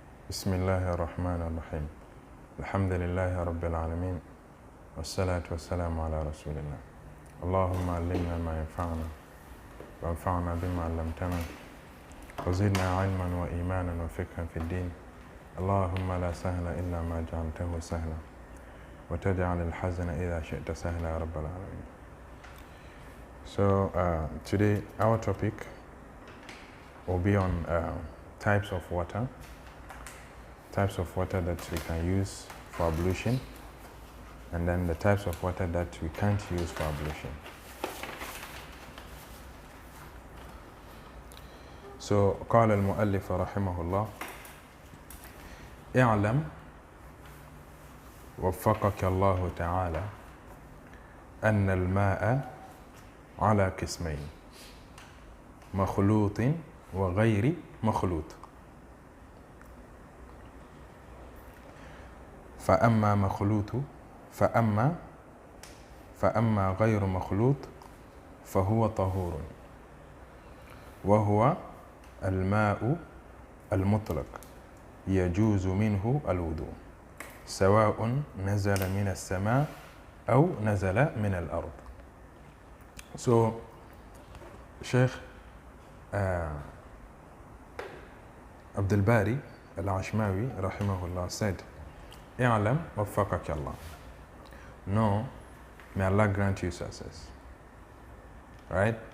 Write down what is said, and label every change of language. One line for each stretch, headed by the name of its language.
Arabic: بسم الله الرحمن الرحيم الحمد لله رب العالمين والصلاة والسلام على رسول الله اللهم علمنا ما ينفعنا وانفعنا بما علمتنا وزدنا علما وإيمانا وفقها في الدين اللهم لا سهل إلا ما جعلته سهلا وتجعل الحزن إذا شئت سهلا يا رب العالمين.
English: So today our topic will be on types of water that we can use for ablution, and then the types of water that we can't use for ablution.
Arabic: So قال المؤلف رحمه الله اعلم وفقك الله تعالى أن الماء على قسمين مخلوط وغير مخلوط فأما غير مخلوط فهو طهور وهو الماء المطلق يجوز منه الوضوء سواء نزل من السماء أو نزل من الأرض.
English: So Sheikh Abdul Bari al-Ashmawi rahimahullah said,
Arabic: اعلم وفقك الله.
English: No, may Allah grant you success. Right?